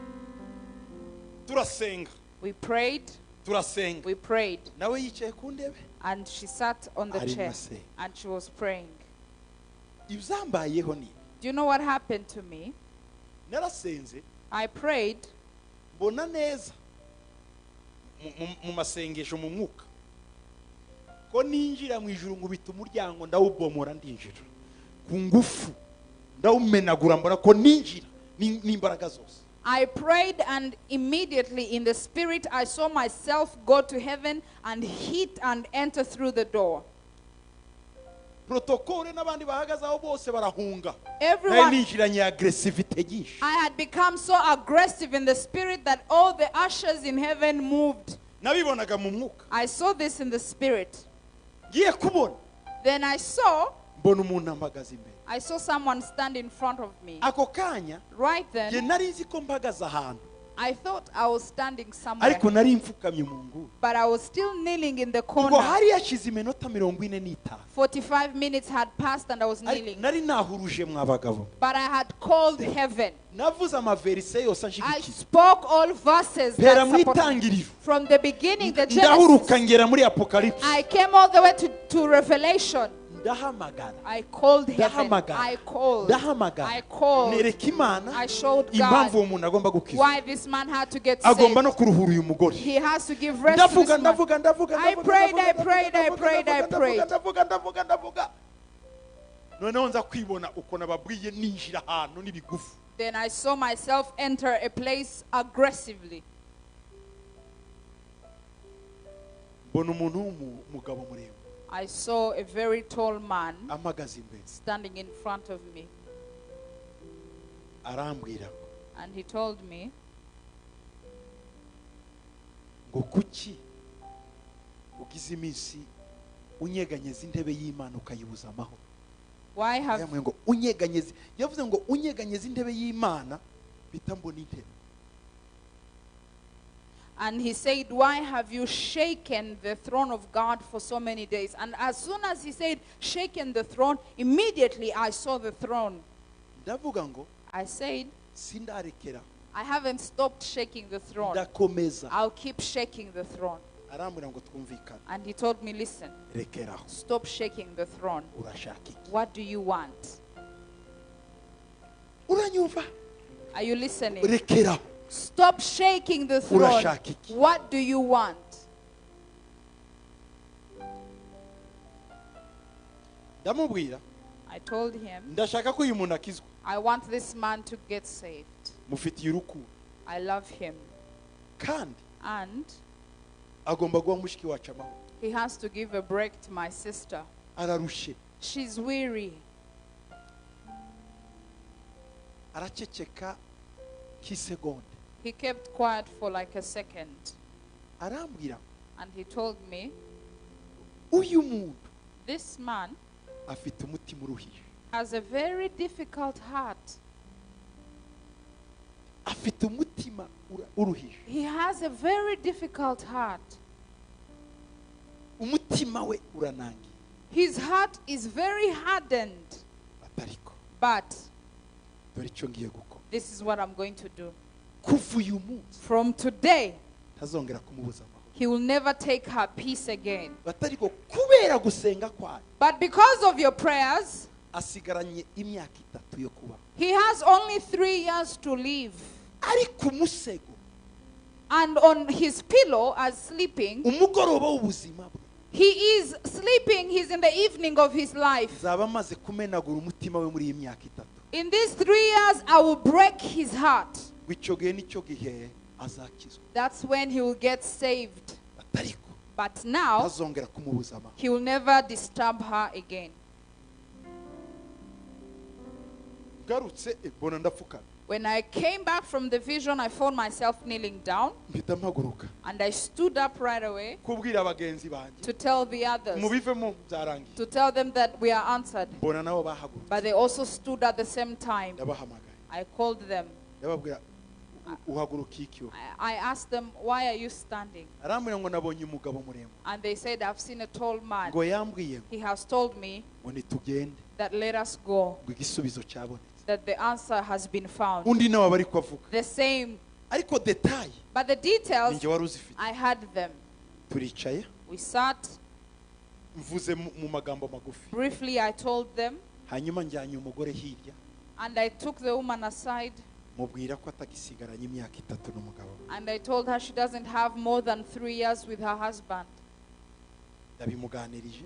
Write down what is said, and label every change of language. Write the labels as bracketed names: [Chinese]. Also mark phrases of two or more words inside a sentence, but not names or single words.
[Kinyarwanda] Turasenga. [English] We prayed, [Kinyarwanda] Turasenga. [English] we prayed. [Kinyarwanda] Nawe yicaye ku ntebe. [English] And she sat on the [Kinyarwanda] Arimo [English] chair [Kinyarwanda] asenga. [English] and she was praying. [Kinyarwanda] Ibyambayeho ni [English] Do you know what happened to me? [Kinyarwanda] narasenze [English] I prayed [Kinyarwanda] mbona neza mu masengesho mu mwuka ko ninjira mu ijuru ngo bita umuryango ndawubomora ndinjira ku ngufu ndawumenagura mbona ko ninjira n'imbaraga zose. [English] I prayed, and immediately in the spirit I saw myself go to heaven and hit and enter through the door. [Kinyarwanda] Protokole n'abandi bahagaze aho bose barahunga. [English] Everyone, [Kinyarwanda] Ninjiranye aggressivity nyinshi. [English] I had become so aggressive in the spirit that all the ushers in heaven moved. [Kinyarwanda] Nabibonaga mu mwuka. [English] I saw this in the spirit. [Kinyarwanda] Ngiye kubona [English] Then I saw [Kinyarwanda] umuntu amagaze imbere. [English] I saw someone stand in front of me. [Kinyarwanda] Ako kanya [English] Right je then, [Kinyarwanda] nari nzi ko mpagaze ahantu [English] I thought I was standing somewhere, [Kinyarwanda] ariko nari mfukamye mu nguni. [English] but I was still kneeling in the [Kinyarwanda] Ngo [English] corner. [Kinyarwanda] hari yashize iminota 45. [English] 45 minutes had passed and I was kneeling. [Kinyarwanda] Nari nahuruje mwabagabo. [English] But I had called heaven. [Kinyarwanda] Navuze amaverise yose [English] I [Kinyarwanda] anshigikiye. [English] spoke all verses [Kinyarwanda] Pera [English] that [Kinyarwanda] mu [English] supported. [Kinyarwanda] itangiriro. [English] From the beginning, the [Kinyarwanda] Ndahuruka [English] Genesis, [Kinyarwanda] ngera muri Apocalypse. [English] I came all the way to Revelation. [Kinyarwanda] Ndahamagara. [English] I called heaven. [Kinyarwanda] Ndahamagara. [English] I called. [Kinyarwanda] Ndahamagara. [English] I called. [Kinyarwanda] Nereka Imana [English] I showed [Kinyarwanda] impamvu uwo [English] God [Kinyarwanda] muntu agomba gukizwa. [English] why this man had to get [Kinyarwanda] Agomba [English] saved. [Kinyarwanda] no kuruhura uyu mugore. [English] He has to give rest to this man. I prayed. [Kinyarwanda] Noneho nza kwibona uko nababwiye ninjira ahantu n'ibigufu. [English] Then I saw myself enter a place aggressively. [Kinyarwanda] Mbona umuntu w'umugabo muremure [English] I saw a very tall man [Kinyarwanda] amagaze imbere. [English] standing in front of me. [Kinyarwanda] Arambwira [English] And he told me, [Kinyarwanda] ngo kuki ugize iminsi unyeganyeza intebe y'Imana ukayibuza amahoro. [English] Why have [Kinyarwanda] yamwe ngo unyeganyeze, yavuze ngo unyeganyeze intebe y'Imana bitambona intebe. [English] And he said, why have you shaken the throne of God for so many days? And as soon as he said, shaken the throne, immediately I saw the throne. [Kinyarwanda] Ndavuga ngo [English] I said, [Kinyarwanda] sindarekera, [English] I haven't stopped shaking the throne. [Kinyarwanda] ndakomeza. [English] I'll keep shaking the throne. [Kinyarwanda] Arambwira ngo twumvikane, [English] And he told me, listen, [Kinyarwanda] rekeraho, [English] stop shaking the throne. [Kinyarwanda] urashaka iki? [English] What do you want? [Kinyarwanda] Uranyumva? [English] Are you listening? [Kinyarwanda] Rekeraho, [English] Stop shaking the throne. [Kinyarwanda] urashaka iki? [English] What do you want? [Kinyarwanda] Ndamubwira, [English] I told him, [Kinyarwanda] ndashaka ko uyu muntu akizwa. [English] I want this man to get saved. [Kinyarwanda] Mufitiye urukundo [English] I love him. [Kinyarwanda] kandi [English] And [Kinyarwanda] agomba guha mushiki wacu amahoro. [English] he has to give a break to my sister. [Kinyarwanda] Ararushe, [English] She's weary. [Kinyarwanda] araceceka k'isegonda. [English] He kept quiet for like a second. [Kinyarwanda] Arambwira, [English] And he told me, [Kinyarwanda] uyu muntu [English] this man [Kinyarwanda] afite umutima uruhije. [English] has a very difficult heart. [Kinyarwanda] Afite umutima uruhije. [English] He has a very difficult heart. [Kinyarwanda] Umutima we uranangiye. [English] His heart is very hardened. [Kinyarwanda] Atariko, [English] But [Kinyarwanda] dore icyo ngiye gukora. [English] this is what I'm going to do. [Kinyarwanda] Kuva uyu munsi [English] From today, [Kinyarwanda] ntazongera kumubuza amahoro. [English] he will never take her peace again. [Kinyarwanda] Atariko kubera gusenga kwayo [English] But because of your prayers, [Kinyarwanda] asigaranye imyaka 3 yo kubaho. [English] he has only 3 years to live. [Kinyarwanda] Ari ku musego, [English] And on his pillow, as sleeping, [Kinyarwanda] umugoroba w'ubuzima bwe [English] he is sleeping. He's in the evening of his life. [Kinyarwanda] zaba amaze kumenagura umutima we muri iyi myaka 3. [English] In these 3 years, I will break his heart. [Kinyarwanda] Icyo gihe nicyo gihe azakizwa. [English] That's when he will get saved. [Kinyarwanda] Atariko [English] But now, [Kinyarwanda] ntazongera kumubuza amahoro. [English] he will never disturb her again. [Kinyarwanda] Garutse mbona ndapfukama, [English] When I came back from the vision, I found myself kneeling down. [Kinyarwanda] mpita mpaguruka [English] And I stood up right away [Kinyarwanda] kubwira abagenzi banjye [English] to tell the others, [Kinyarwanda] mubivemo byarangiye. [English] to tell them that we are answered. [Kinyarwanda] Mbona nabo bahagurutse, [English] But they also stood at the same time. [Kinyarwanda] ndabahamagaye, [English] I called them. [Kinyarwanda] ndababwira uhaguruka iki? [English] I asked them, why are you standing? [Kinyarwanda] Arambwira ngo nabonye umugabo muremure, [English] And they said, I've seen a tall man. [Kinyarwanda] ngo yambwiye ngo [English] He has told me [Kinyarwanda] nitugende, [English] that let us go, [Kinyarwanda] ngo igisubizo cyabonetse. [English] that the answer has been found. [Kinyarwanda] Undi nawe bari kuvuga, [English] The same. [Kinyarwanda] ariko detail [English] But the details, [Kinyarwanda] ninjye wari uzifite. [English] I had them. [Kinyarwanda] Turicaye, [English] We sat. [Kinyarwanda] mvuze mu magambo magufi, [English] Briefly, I told them. [Kinyarwanda] hanyuma njyanye umugore hirya, [English] And I took the woman aside. [Kinyarwanda] mubwira ko atagisigaranye imyaka 3 n'umugabo we. [English] And I told her she doesn't have more than 3 years with her husband. [Kinyarwanda] Ndabimuganirije,